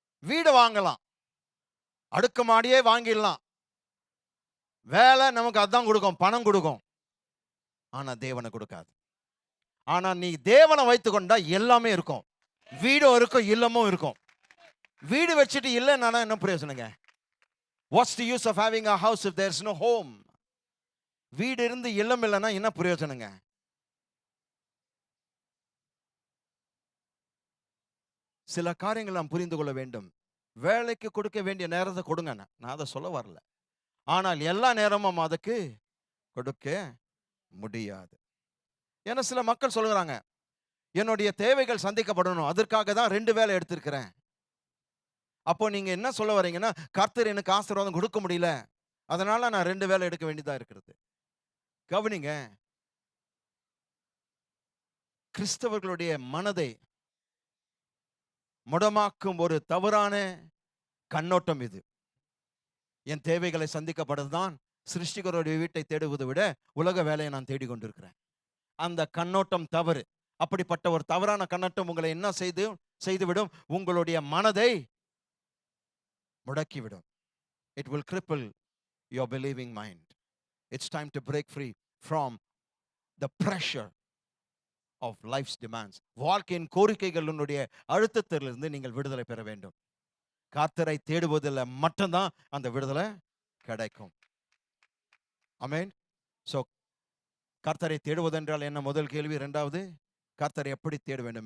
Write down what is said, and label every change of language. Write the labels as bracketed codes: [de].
[ta] வீடு வாங்கலாம், அடுக்குமாடியே வாங்கிடலாம். வேலை நமக்கு அதான் கொடுக்கும், பணம் கொடுக்கும். ஆனா தேவனை கொடுக்காது. ஆனா நீ தேவனை வைத்து கொண்டா எல்லாமே இருக்கும். வீடும் இருக்கும், இல்லமும் இருக்கும். வீடு வச்சுட்டு இல்லைன்னா என்ன பிரயோஜனங்க? [en] What's the use of having a house if there's no home? [ta] வீடு இருந்து இல்லம் இல்லைன்னா என்ன பிரயோஜனங்க? சில காரியங்கள் நாம் புரிந்து கொள்ள வேண்டும். வேலைக்கு கொடுக்க வேண்டிய நேரத்தை கொடுங்க, நான் அதை சொல்ல வரல. ஆனால் எல்லா நேரமும் அதுக்கு கொடுக்க முடியாது. ஏன்னா சில மக்கள் சொல்லுறாங்க, என்னுடைய தேவைகள் சந்திக்கப்படணும், அதற்காக தான் 2 வேலை எடுத்திருக்கிறேன். அப்போ நீங்க என்ன சொல்ல வரீங்கன்னா, கர்த்தர் எனக்கு ஆசீர்வாதம் கொடுக்க முடியல, அதனால நான் 2 வேலை எடுக்க வேண்டியதா இருக்கிறது. கவனிங்க, கிறிஸ்தவர்களுடைய மனதை முடமாக்கும் ஒரு தவறான கண்ணோட்டம் இது. என் தேவைகளை சந்திக்கப்படுறதுதான் சிருஷ்டிகருடைய வீட்டை தேடுவதை விட உலக வேலையை நான் தேடிக்கொண்டிருக்கிறேன். அந்த கண்ணோட்டம் தவறு. அப்படிப்பட்ட ஒரு தவறான கண்ணோட்டம் உங்களை என்ன செய்துவிடும்? உங்களுடைய மனதை முடக்கிவிடும். [en] It will cripple your believing mind. It's time to break free from the pressure of life's demands. [ta] வாழ்க்கையின் கோரிக்கைகளுடைய அழுத்தத்திலிருந்து நீங்கள் விடுதலை பெற வேண்டும். கர்த்தரை தேடுவதில் மட்டும்தான் அந்த விடுதலை கிடைக்கும். ஆமென். சோ கர்த்தரை தேடுவதென்றால் என்ன? முதல் கேள்வி. இரண்டாவது, கர்த்தரை எப்படி தேட வேண்டும்?